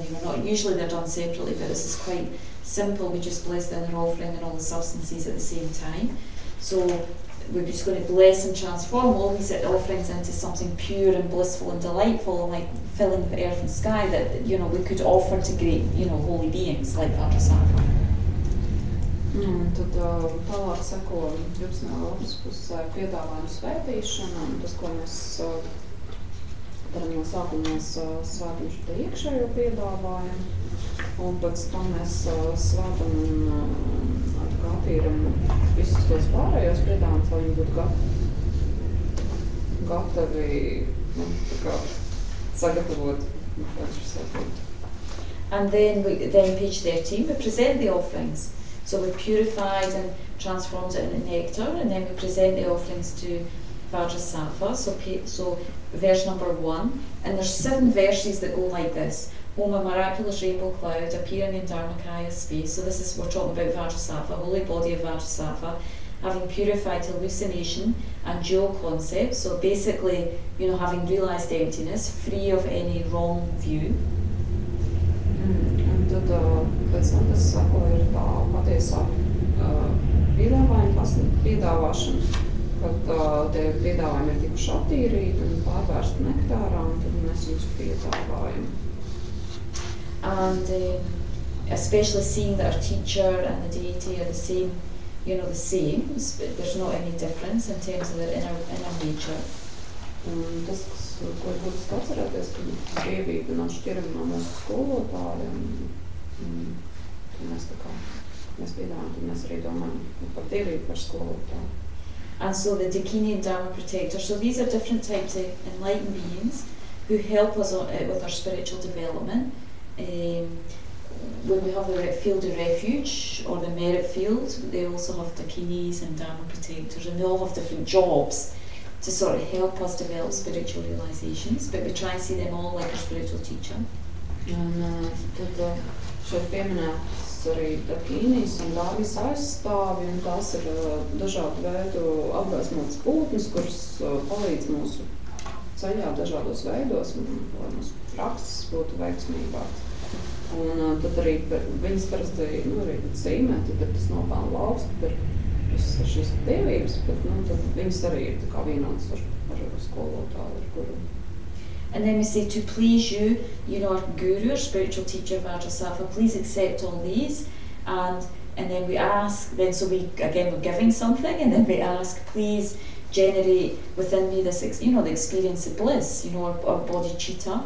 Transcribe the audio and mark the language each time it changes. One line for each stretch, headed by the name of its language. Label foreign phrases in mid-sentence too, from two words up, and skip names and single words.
English: Usually they're done separately, but this is quite simple. We just bless the inner offering and all the substances at the same time. So we're just going to bless and transform all these offerings into something pure and blissful and delightful, and like filling the earth and sky that, you know, we could offer to great, you know, holy beings like Vajrasattva.
Latvian: Tad tālāk seko 12. lapas pusē piedāvājumu svētīšana, un tas, ko mēs darām no sākuma, mēs svētam šo iekšējo piedāvājumu, un pēc tam mēs svētam un attīram visus tos pārējos piedāvājumus, lai viņi būtu gatavi sagatavot Vajrasattvu.
English: And then page 13, we present the offerings. So we purified and transformed it into nectar, and then we present the offerings to Vajrasattva. So verse number 1, and there's 7 verses that go like this. Om, a miraculous rainbow cloud appearing in Dharmakaya space. So this is, we're talking about Vajrasattva, holy body of Vajrasattva, having purified hallucination and dual concept. So basically, you know, having realised emptiness, free of any wrong view.
Latvian: Tad pēc tam tas sako ir tā patiesā piedāvāšana, kad tie piedāvājumi ir tikuši attīrīti un pārvērsti nektārā, un tad mēs viņus piedāvājam.
English: And especially seeing that our teacher and the deity are the same, you know, the same. There's not any difference in terms of their inner nature.
Latvian: Un tas, ko būtu atcerēties, ka dievība nav šķirama no mūsu skolotājiem. Mēs piedāvājam, tad mēs arī domājam par dievību, par skolotāju.
English: And so the Dakini and Dharma protector. So these are different types of enlightened beings who help us with our spiritual development. When we have the field of refuge or the merit field, they also have Dakinis and Dharma protectors, and they all have different jobs to sort of help us develop spiritual realizations, but we try and see them all like a spiritual teacher.
Latvian: Un tad šeit pieminētas arī Dakīnijas un Dārmas aizstāvi, un tās ir dažādu veidu apgaismotas būtnes, kuras palīdz mūsu ceļā dažādos veidos, lai mūsu prakses būtu veiksmīgāks. Un tad arī viņas parasti arī zīmē, tad ir tas nopelnu lauks, tad ir visas šīs dievības, bet tad viņas arī ir tā kā vienotas ar skolotāju, ar guru.
English: And then we say, to please you, you know, our guru, our spiritual teacher, Vajrasattva, please accept all these. And and then we ask, so we're giving something, and then we ask, please generate within me this, the experience of bliss, or bodhicitta.